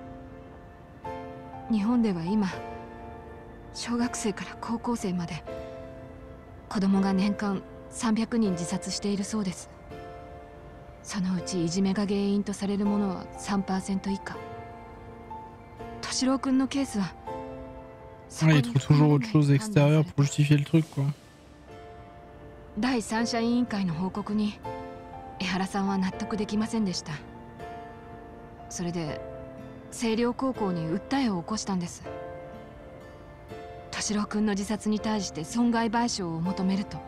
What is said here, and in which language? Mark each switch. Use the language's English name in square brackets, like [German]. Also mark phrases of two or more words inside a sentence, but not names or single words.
[Japanese] 日本では今小学生から高校生まで子供が年間300人自殺しているそうです。そのうちいじめが原因とされるものは 3% 以下。敏郎君のケースは [French] Il trouve toujours autre chose extérieure pour justifier le truc, quoi. [Japanese] 第三者委員会の報告に江原さんは納得できませんでした。それで星稜高校に訴えを起こしたんです。敏郎君の自殺に対して損害賠償を求めると。